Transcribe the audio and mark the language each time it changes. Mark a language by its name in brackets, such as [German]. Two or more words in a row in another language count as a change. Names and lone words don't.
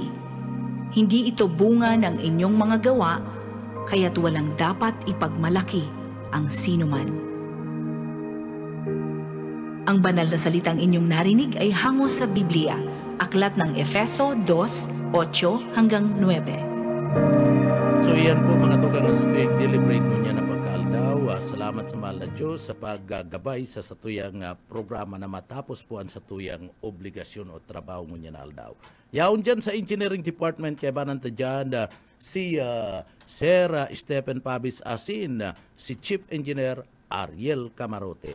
[Filipino] Hindi ito bunga ng inyong mga gawa, kaya't walang dapat ipagmalaki ang sinuman. Ang banal na salitang inyong narinig ay hango sa Biblia, Aklat ng Efeso 2:8 hanggang 9. [Bikol] So iyan po mga tugang sa tuyang deliberate mo niya na pagkaaldaw. Salamat sa mahal na Diyos sa paggabay sa satuyang programa na matapos po ang satuyang obligasyon o trabaho mo niya na aldaw. Yaon dyan sa Engineering Department kay bananta dyan si Sir Stephen Pabis Asin, si Chief Engineer Ariel Camarote.